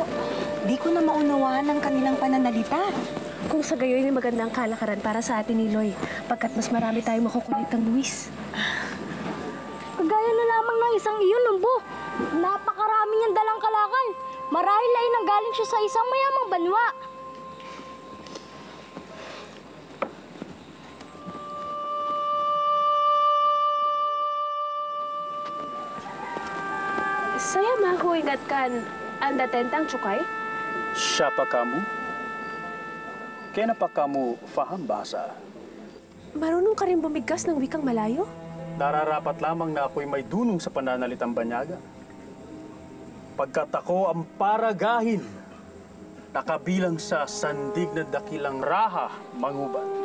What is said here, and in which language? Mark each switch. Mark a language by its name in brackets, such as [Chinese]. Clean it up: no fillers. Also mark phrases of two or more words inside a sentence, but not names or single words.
[Filipino] Di ko na maunawaan ang kanilang pananalita. Kung sa gayon ay magandang kalakaran para sa atin, Iloy, pagkat mas marami tayong makukulitang buwis. Kagaya na lamang ng isang iyon, Lumbo. Napakarami niyang dalang kalakal. Marahil ay nanggaling siya sa isang mayamang banwa. [Malay] Saya mahuingat kan anda tentang cukai? Siapa kamu? Kenapa kamu faham bahasa? [Filipino] Marunong ka rin bumigkas ng wikang malayo? Nararapat lamang na ako'y may dunong sa pananalitang banyaga. Pagkat ako ang paragahin, nakabilang sa sandig na dakilang raha mangubat.